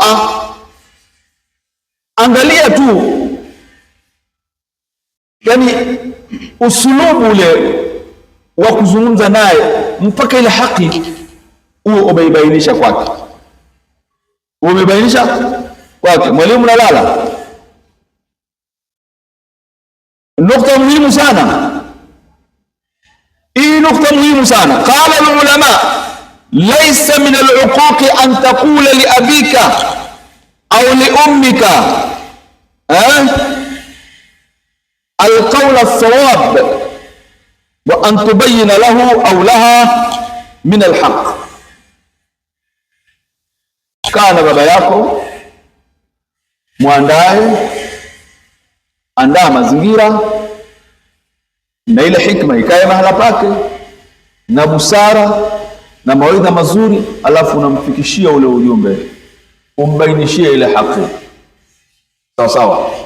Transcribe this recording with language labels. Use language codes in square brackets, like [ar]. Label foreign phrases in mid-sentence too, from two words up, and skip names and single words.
[sw] Angalia tu, yani usulubu ule wa kuzungumza naye mpaka ile haki huo umeibainisha kwake, umebainisha kwake. Mwalimu nalala, nukta muhimu sana hii, nukta muhimu sana. [ar] قال العلماء ليس من العقوق أن تقول لأبيك أو لأمك القول الصواب وأن تبين له أو لها من الحق. [sw] Kana baba yako, mwandae, andaa mazingira na ile hikma ikae mahala pake na busara na mawaidha mazuri, alafu unamfikishia ule ujumbe, umbainishie ile haki sawa sawa.